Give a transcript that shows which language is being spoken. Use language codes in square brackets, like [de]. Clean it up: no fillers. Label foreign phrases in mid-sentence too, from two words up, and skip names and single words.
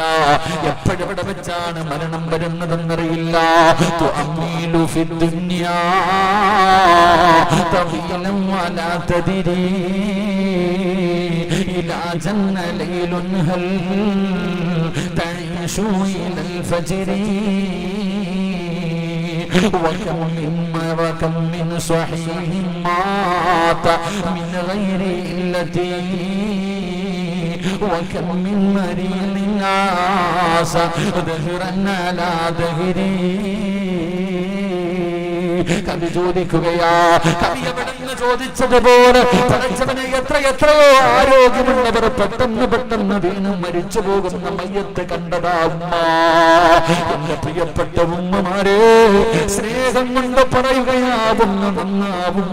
[ml] എപ്പോഴെവിടെ വെച്ചാണ് മരണം വരുന്നതെന്നറിയില്ല. [ar] تؤمل في الدنيا طويلا ولا تدري إلى جن ليل هل تعيش إلى الفجر وكم من صحيح مات من غير علة وكم من مريض عاش دهرا على دهري. [ml] കവി ചോദിക്കുകയാ, കവി എവിടെന്ന് ചോദിച്ചതുപോലെ പഠിച്ചവനെ എത്രയോ ആരോഗ്യമുള്ളവർ പെട്ടെന്ന് വീണ് മരിച്ചു പോകുന്ന മയ്യത്ത് കണ്ടതാ ഉമ്മ. എന്റെ പ്രിയപ്പെട്ട ഉമ്മമാരെ, സ്നേഹം കൊണ്ട് പറയുകയാവുന്നു നന്നാവുമ്മ.